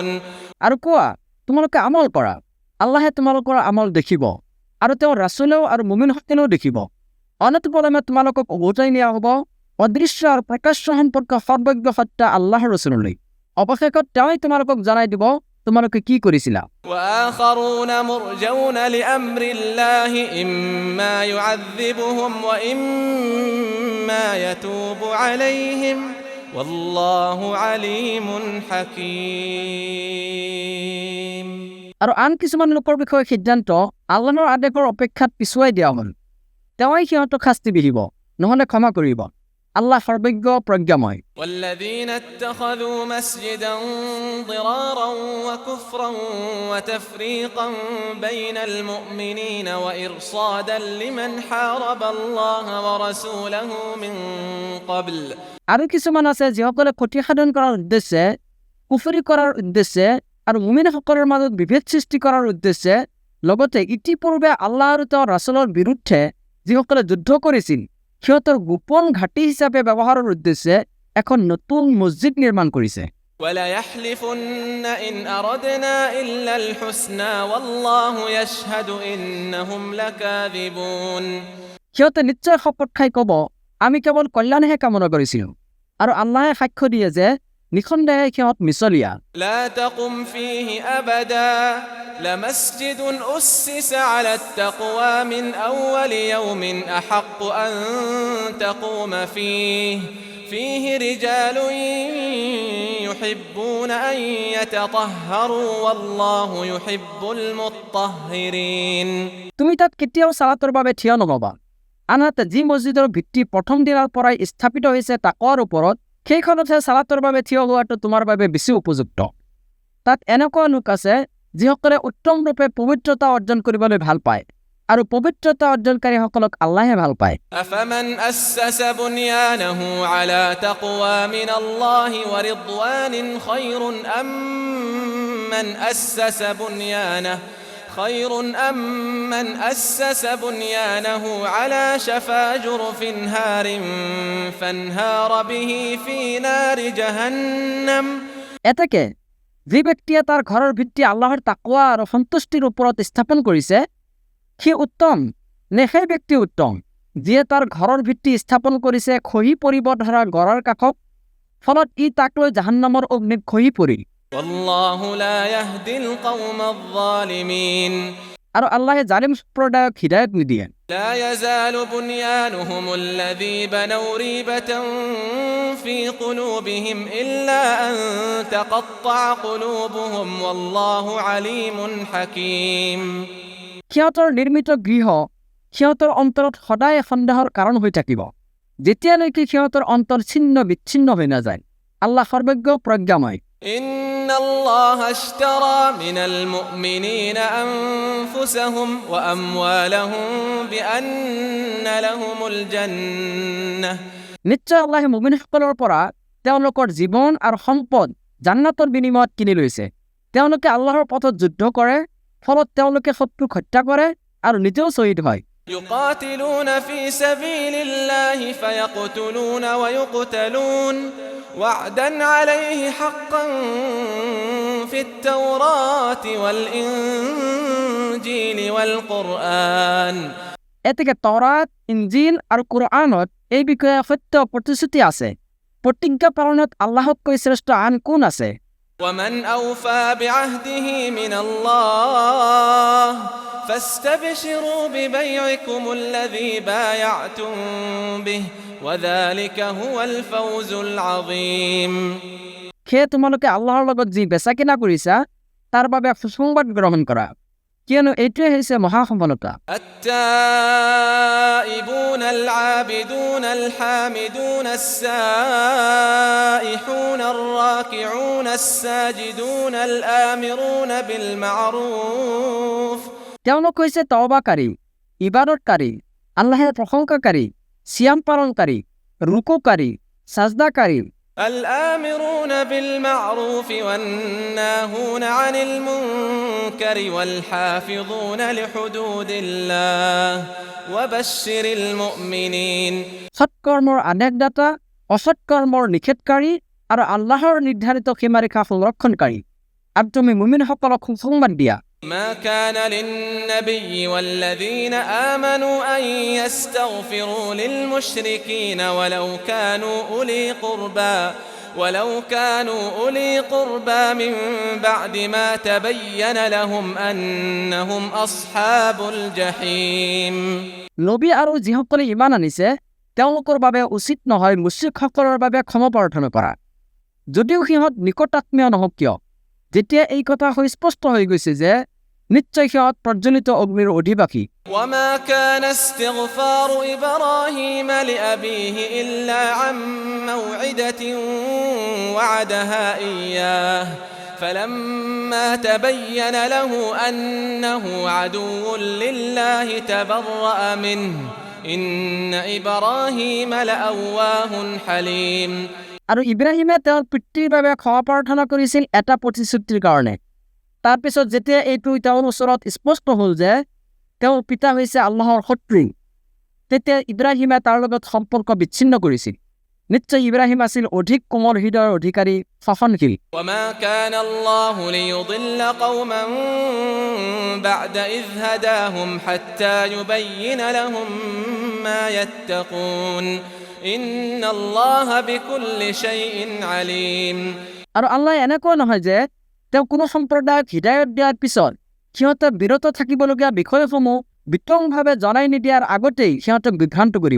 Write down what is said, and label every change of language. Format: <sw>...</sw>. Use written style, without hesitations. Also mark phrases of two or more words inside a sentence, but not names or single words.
<as>আৰু কোৱা তোমালোকে আমল কৰা আল্লাহে তোমালোকৰ আমল দেখিব আৰু তেওঁৰ ৰাছুলেও আৰু মুমিনসকলেও দেখিব অনতিপলমে তোমালোকক উভতাই নিয়া হ'ব অদৃশ্য আৰু প্ৰকাশ্য সম্পৰ্ক সৰ্বজ্ঞ সত্য আল্লাহৰ ৰাছুললৈ অৱশেষত তেওঁই তোমালোকক জনাই দিব তোমালোকে কি কৰিছিলা</as> <ar>وآخرون مرجون لأمر الله إما يعذبهم وإما يتوب عليهم والله عليم حكيم</ar> <as>আৰু আন কিছুমান লোকৰ বিষয়ে সিদ্ধান্ত আল্লাহৰ আদেশৰ অপেক্ষাত পিছুৱাই দিয়া হ'ল তেওঁই সিহঁতক শাস্তি বিহিব নহলে ক্ষমা কৰিব আল্লাহ সৰ্বজ্ঞ প্ৰজ্ঞাময়</as> <ar>والذين اتخذوا مسجدا ضرارا وكفرا وتفريقا بين المؤمنين وإرصادا لمن حارب الله ورسوله من قبل</ar> <as>আৰু কিছুমান আছে যিসকলে ক্ষতি সাধন কৰাৰ উদ্দেশ্যে কুফৰি কৰাৰ উদ্দেশ্যে আৰু মুমিনসকলৰ মাজত বিভেদ সৃষ্টি কৰাৰ উদ্দেশ্যে লগতে ইতিপূৰ্বে আল্লাহ আৰু তেওঁৰ ৰাছুলৰ বিৰুদ্ধে যিসকলে যুদ্ধ কৰিছিল সিহঁতৰ গোপন ঘাটি হিচাপে ব্যৱহাৰৰ উদ্দেশ্যে এখন নতুন মছজিদ নিৰ্মাণ কৰিছে</as> <ar>ولا يحلفن إن أردنا إلا الحسنى والله يشهد إنهم لكاذبون</ar> <as>সিহঁতে নিশ্চয় শপত খাই ক'ব আমি কেৱল কল্যাণহে কামনা কৰিছিলোঁ আৰু আল্লাহে সাক্ষ্য দিয়ে যে নিঃসন্দেহে সিহঁত মিছলীয়া</as> <ar>لا تقم فيه أبدا لمسجد أسس على التقوى من أول يوم أحق أن تقوم فيه رجال يحبون أن يتطهروا والله يحب المطهرين</ar> <as>তুমি তাত কেতিয়াও সালাতৰ বাবে থিয় নহবা আনহাতে যি মছজিদৰ ভিত্তি প্ৰথম দিনৰ পৰাই স্থাপিত হৈছে তাকৱাৰ ওপৰত সেইখনতহে সালাতৰ বাবে থিয় হোৱাটো তোমাৰ বাবে বেছি উপযুক্ত তাত এনেকুৱা লোক আছে যিসকলে উত্তম ৰূপে পবিত্ৰতা অৰ্জন কৰিবলৈ ভাল পায় আৰু পবিত্ৰতা অৰ্জনকাৰীসকলক আল্লাহে ভাল পায়</as> <ar>أفمن أسس بنيانه على تقوى من الله ورضوان خير أم من أسس بنيانه على شفا جرف هار فانهار به في نار جهنم</ar> <as>এতেকে যি ব্যক্তিয়ে তাৰ ঘৰৰ ভিত্তি আল্লাহৰ তাকৱা আৰু সন্তুষ্টিৰ ওপৰত স্থাপন কৰিছে সি উত্তম নে সেই ব্যক্তি উত্তম যিয়ে তাৰ ঘৰৰ ভিত্তি স্থাপন কৰিছে খহি পৰিব ধৰা গড়ৰ কাষত ফলত ই তাক লৈ জাহান্নামৰ অগ্নিত খহি পৰিল</as> <ar>والله لا يهدي القوم الظالمين</ar> <as>আৰু আল্লাহে জালিম সম্প্ৰদায়ক হিদায়ত নিদিয়ে</as> <ar>لا يزال بنيانهم الذي بنوا ريبة في قلوبهم إلا أن تقطع قلوبهم والله عليم حكيم</ar> <as>সিহঁতৰ নিৰ্মিত গৃহ সিহঁতৰ অন্তৰত সদায় সন্দেহৰ কাৰণ হৈ থাকিব যেতিয়ালৈকে সিহঁতৰ অন্তৰ ছিন্ন বিচ্ছিন্ন হৈ নাযায় আল্লাহ সৰ্বজ্ঞ প্ৰজ্ঞাময়</as> <ar>إن الله اشترى من المؤمنين أنفسهم وأموالهم بأن لهم الجنة</ar> <as>নিশ্চয় আল্লাহে মুমিনসকলৰ পৰা তেওঁলোকৰ জীৱন আৰু সম্পদ জান্নাতৰ বিনিময়ত কিনি লৈছে তেওঁলোকে আল্লাহৰ পথত যুদ্ধ কৰে ফলত তেওঁলোকে শত্ৰুক হত্যা কৰে আৰু নিজেও শ্বহীদ হয়</as> <ar>يقاتلون في سبيل الله فيقتلون ويقتلون وعدا عليه حقا في التوراة والإنجيل والقرآن</ar> <as>এতেকে তওৰাত ইনজিল আৰু কুৰআনত এই বিষয়ে সত্য প্ৰতিশ্ৰুতি আছে প্ৰতিজ্ঞা পালনত আল্লাহতকৈ শ্ৰেষ্ঠ আন কোন আছে</as> <ar>ومن أوفى بعهده من الله فاستبشروا ببيعكم الذي بايعتم به وذلك هو الفوز العظيم</ar> <as>সেয়ে তোমালোকে আল্লাহৰ লগত যি বেচা কিনা কৰিছা তাৰ বাবে সুসংবাদ গ্ৰহণ কৰা কিয়নো এইটোৱে হৈছে মহা সফলতা</as> <ar>التائبون العابدون الحامدون السائحون الراكعون الساجدون الآمرون بالمعروف</ar> <as>তেওঁলোক হৈছে তওবাকাৰী ইবাদতকাৰী আল্লাহৰ প্ৰশংসাকাৰী সিয়াম পালনকাৰী ৰুকুকাৰী সাজদাকাৰী</as> <ar>الآمرون بالمعروف والناهون عن المنكر والحافظون لحدود الله وبشر المؤمنين</ar> <as>সৎকৰ্মৰ আদেশদাতা, অসৎকৰ্মৰ নিষেধকাৰী আৰু আল্লাহৰ নিৰ্ধাৰিত সীমাৰেখা সংৰক্ষণকাৰী। আৰু তুমি মুমিনসকলক সুসংবাদ দিয়া।</as> <ar>ما كان للنبي والذين آمنوا أن يستغفروا للمشركين ولو كانوا أولي قربى من بعد ما تبين لهم أنهم أصحاب الجحيم</ar> <as>নবী আৰু যিসকলে ইমান আনিছে তেওঁলোকৰ বাবে উচিত নহয় মুশ্ৰিকসকলৰ বাবে ক্ষমা প্ৰাৰ্থনা কৰা, যদিও সিহঁত নিকটাত্মীয় নহওক কিয়। যেতিয়া এই কথা স্পষ্ট হৈ গৈছে যে নিশ্চয় সিহঁত প্ৰজ্বলিত অগ্নিৰ অধিবাসী।</as> <ar>وما كان استغفار إبراهيم لأبيه إلا عن موعدة وعدها إياه فلما تبين له أنه عدو لله تبرأ منه إن إبراهيم لأواه حليم</ar> <as>আৰু ইব্ৰাহিমে তেওঁৰ পিতৃৰ বাবে ক্ষমা প্ৰাৰ্থনা কৰিছিল এটা প্ৰতিশ্ৰুতিৰ কাৰণে। তাৰপিছত যেতিয়া এইটো তেওঁৰ ওচৰত স্পষ্ট হ'ল যে তেওঁৰ পিতা হৈছে আল্লাহৰ শত্ৰু, তেতিয়া ইব্ৰাহিমে তাৰ লগত সম্পৰ্ক বিচ্ছিন্ন কৰিছিল। নিশ্চয় ইব্ৰাহিম আছিল অধিক কোমল হৃদয়ৰ অধিকাৰী, সহনশীল।</as> <ar>وما كان الله ليضل قوما بعد إذ هداهم حتى يبين لهم ما يتقون إن الله بكل شيء عليم</ar> <as>আৰু আল্লাহ এনেকুৱা নহয় যে তেওঁ কোনো সম্প্ৰদায়ক হৃদায়ত দিয়াৰ পিছত সিহঁতে বিৰত থাকিবলগীয়া বিষয়সমূহ বিতংভাৱে জনাই নিদিয়াৰ আগতেই সিহঁতক বিভ্ৰান্ত কৰিব।</as>